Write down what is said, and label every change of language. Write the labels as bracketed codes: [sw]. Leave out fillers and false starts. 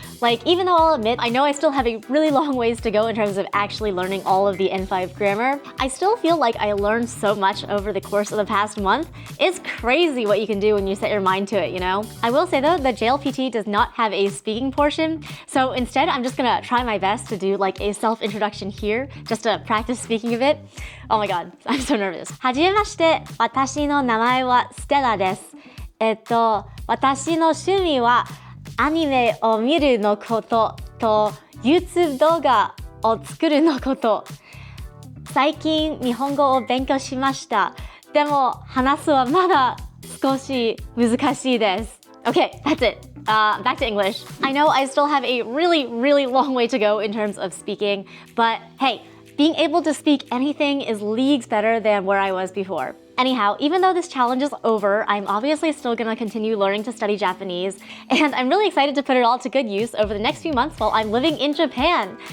[en] Like, even though I'll admit, I know I still have a really long ways to go in terms of actually learning all of the N5 grammar, I still feel like I learned so much over the course of the past month. It's crazy what you can do when you set your mind to it, you know? I will say though, the JLPT does not have a speaking portion, so instead I'm just gonna try my best to do like a self-introduction here, just to practice speaking a bit. Oh my god, I'm so nervous. [ja] はじめまして、私の名前はステラです。私の趣味はアニメを見るのことと YouTube 動画を作るのこと。最近日本語を勉強しました。でも話すはまだ少し難しいです。 [en] Okay, that's it. Back to English. I know I still have a really, really long way to go in terms of speaking, but hey, being able to speak anything is leagues better than where I was before. Anyhow, even though this challenge is over, I'm obviously still gonna continue learning to study Japanese, and I'm really excited to put it all to good use over the next few months while I'm living in Japan.